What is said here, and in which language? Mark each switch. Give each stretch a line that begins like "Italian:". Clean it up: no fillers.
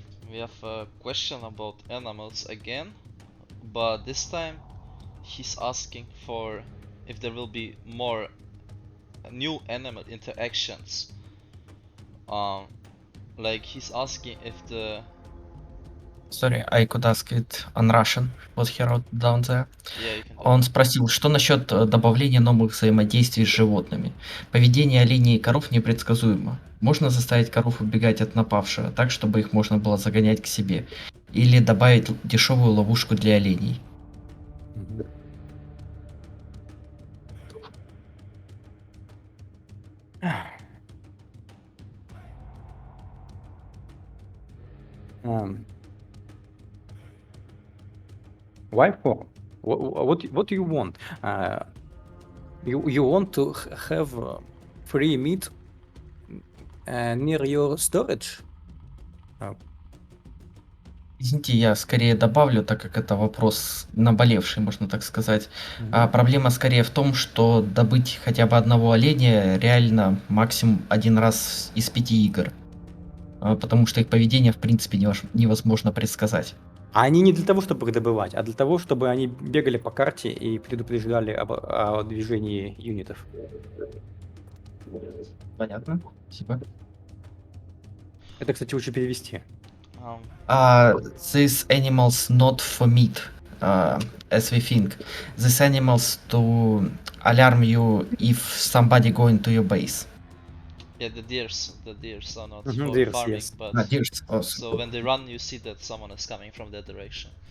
English: We have a question about animals again, but this time he's asking for if there will be more new animal interactions. Like he's asking if the... Sorry, I could ask it on Russian, what he wrote down there. Yeah, you can do
Russian: Он
English: it.
Russian: спросил, что насчет добавления новых взаимодействий с животными? Поведение оленей и коров непредсказуемо. Можно заставить коров убегать от напавшего, так, чтобы их можно было загонять к себе? Или добавить дешевую ловушку для оленей?
English: Why for? What do you want? You want to have free meat near your storage?
Russian: Извините, я скорее добавлю, так как это вопрос наболевший, можно так сказать. Проблема скорее в том, что добыть хотя бы одного оленя реально максимум один раз из 5 игр. Потому что их поведение в принципе невозможно предсказать. Они не для того, чтобы их добывать, а для того, чтобы они бегали по карте и предупреждали о движении юнитов. Понятно, спасибо. Это, кстати, лучше перевести.
English: These animals not for meat, as we think. These animals to alarm you if somebody go into your base. Yeah, the deers are not for Deers, farming, yes. but Deers also. so when they run you see that someone is coming from that direction.